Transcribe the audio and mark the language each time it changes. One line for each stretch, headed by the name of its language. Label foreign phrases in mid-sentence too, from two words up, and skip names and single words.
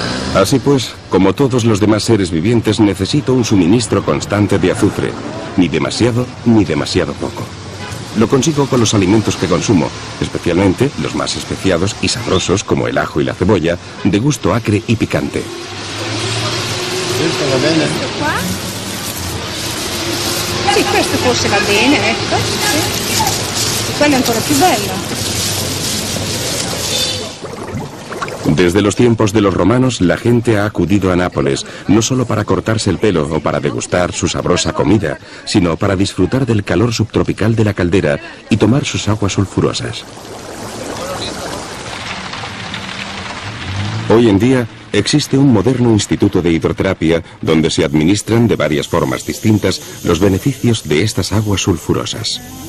Spanish: Así pues, como todos los demás seres vivientes, necesito un suministro constante de azufre, ni demasiado ni demasiado poco. Lo consigo con los alimentos que consumo, especialmente los más especiados y sabrosos como el ajo y la cebolla, de gusto acre y picante.
Italian: Questo va bene? Qua? Sì, questo forse va bene, ecco. Sì. Quello è ancora più bello.
Spanish: Desde los tiempos de los romanos, la gente ha acudido a Nápoles, no solo para cortarse el pelo o para degustar su sabrosa comida, sino para disfrutar del calor subtropical de la caldera y tomar sus aguas sulfurosas. Hoy en día, existe un moderno instituto de hidroterapia donde se administran de varias formas distintas los beneficios de estas aguas sulfurosas.